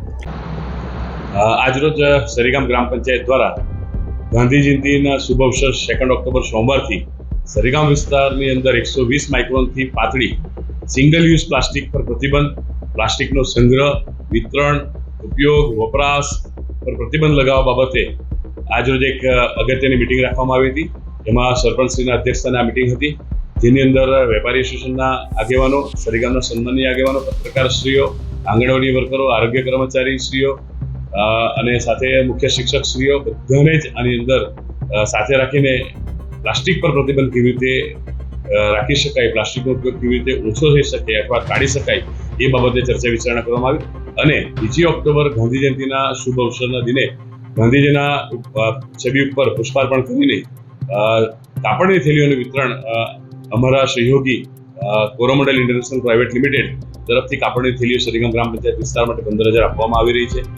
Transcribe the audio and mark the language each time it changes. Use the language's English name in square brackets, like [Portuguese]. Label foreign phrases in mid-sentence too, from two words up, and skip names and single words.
[Gujarati] આજ રોજ સરીગામ ગ્રામ પંચાયત દ્વારા ગાંધી જયંતી શુભ અવસર 2 ઑક્ટોબર સોમવાર થી સરીગામ વિસ્તાર અંદર 120 માઇક્રોન થી પાતળી સિંગલ યૂઝ પ્લાસ્ટિક પર પ્રતિબંધ, પ્લાસ્ટિક નો સંગ્રહ, વિતરણ, ઉપયોગ, વપરાશ પર પ્રતિબંધ લગાવા બાબતે આજ રોજ એક અગત્યની મીટિંગ રાખવામાં આવી હતી। એમાં સરપંચશ્રીના અધ્યક્ષસ્થાને આ મીટિંગ હતી, જેની અંદર વેપારી એસોસિએશનના આગેવાનો, સરીગામના સન્માનનીય આગેવાનો, પત્રકારશ્રીઓ, આંગણવાડી વર્કરો, આરોગ્ય કર્મચારીશ્રીઓ અને સાથે મુખ્ય શિક્ષકશ્રીઓ બધાને જ આની અંદર સાથે રાખીને પ્લાસ્ટિક પર પ્રતિબંધ કેવી રીતે રાખી શકાય, પ્લાસ્ટિકનો ઉપયોગ કેવી રીતે ઓછો થઈ શકે અથવા ટાળી શકાય એ બાબતે ચર્ચા વિચારણા કરવામાં આવી અને 2 ઓક્ટોબર ગાંધી જયંતિના શુભ અવસરના દિને ગાંધીજીના છબી ઉપર પુષ્પાર્પણ કરીને કાપડની થેલીઓનું વિતરણ અમારા સહયોગી કોરોમંડલ ઇન્ટરનેશનલ પ્રાઇવેટ લિમિટેડ તરફથી કાપડની થેલીઓ સરીગામ ગ્રામ પંચાયત વિસ્તાર માટે 15,000 આપવામાં આવી રહી છે।